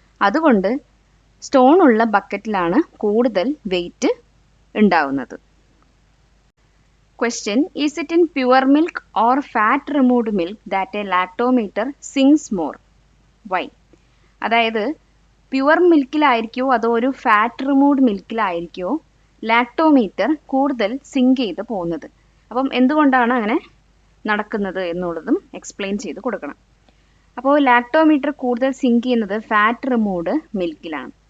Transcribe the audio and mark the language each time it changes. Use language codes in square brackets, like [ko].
[ml] അതുകൊണ്ട് സ്റ്റോൺ ഉള്ള ബക്കറ്റിലാണ് കൂടുതൽ വെയിറ്റ് ഉണ്ടാവുന്നത്. [en] Question: Is it in pure milk or fat removed milk that a lactometer sinks more? Why? [ml] അതായത് pure മിൽക്കിലായിരിക്കുമോ അതോ ഒരു ഫാറ്റ് റിമൂവ്ഡ് മിൽക്കിലായിരിക്കുമോ ലാക്ടോമീറ്റർ കൂടുതൽ സിങ്ക് ചെയ്ത് പോകുന്നത്? അപ്പം എന്തുകൊണ്ടാണ് അങ്ങനെ നടക്കുന്നത് എന്നുള്ളതും എക്സ്പ്ലെയിൻ ചെയ്ത് കൊടുക്കണം. അപ്പോൾ ലാക്ടോമീറ്റർ കൂടുതൽ സിങ്ക് ചെയ്യുന്നത് ഫാറ്റ് റിമൂവ്ഡ് മിൽക്കിലാണ്.